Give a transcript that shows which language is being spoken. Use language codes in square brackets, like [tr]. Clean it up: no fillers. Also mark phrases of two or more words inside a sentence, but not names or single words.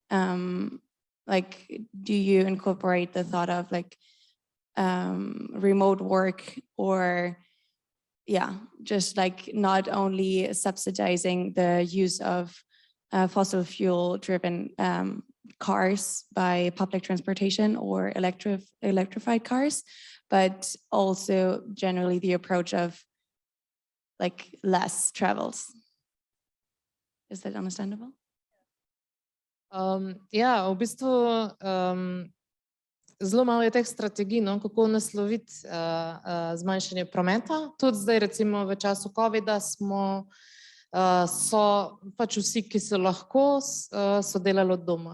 [en] Do you incorporate the thought of remote work, or just not only subsidizing the use of fossil fuel driven cars by public transportation or electrified cars, but also generally the approach of less travels? Is that understandable? [sl] Ja, v bistvu zelo malo je teh strategij, kako nasloviti zmanjšanje prometa. Tudi zdaj recimo v času covida so pač vsi, ki so lahko, so delali od doma.